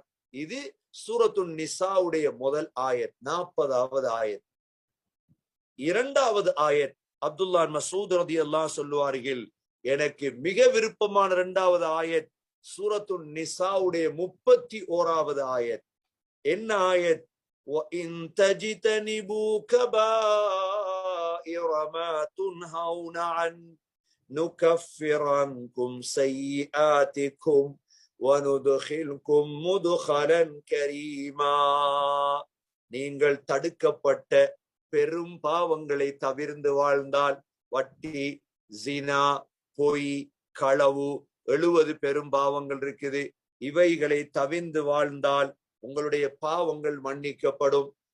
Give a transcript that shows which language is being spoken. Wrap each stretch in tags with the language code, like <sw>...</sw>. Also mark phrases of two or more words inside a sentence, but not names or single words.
<ta>இது சூரத்துன் நிசாவுடைய முதல் ஆயத், 40வது ஆயத். இரண்டாவது ஆயத், அப்துல்லா மசூத் ரலியல்லாஹு சொல்லுவார்கள், எனக்கு மிக விருப்பமான இரண்டாவது ஆயத் சூரத்துன் நிசாவுடைய 31வது ஆயத். என்ன ஆயத்?</ta> <ar>وَإِن تَجْتَنِبُوا كَبَائِرَ مَا تُنْهَوْنَ عَنْهُ نُكَفِّرْ عَنْكُمْ سَيِّئَاتِكُمْ وَنُدْخِلْكُمْ مُدْخَلًا كَرِيمًا.</ar> <ta>நீங்கள் தடுக்கப்பட்ட பெரும் பாவங்களை தவிர்ந்து வாழ்ந்தால், வட்டி, ஜினா, பொய், களவு, 70 பெரும் பாவங்கள் இருக்குது, இவைகளை தவிர்ந்து வாழ்ந்தால் உங்களுடைய பாவங்கள் மன்னிக்கப்படும்.</ta>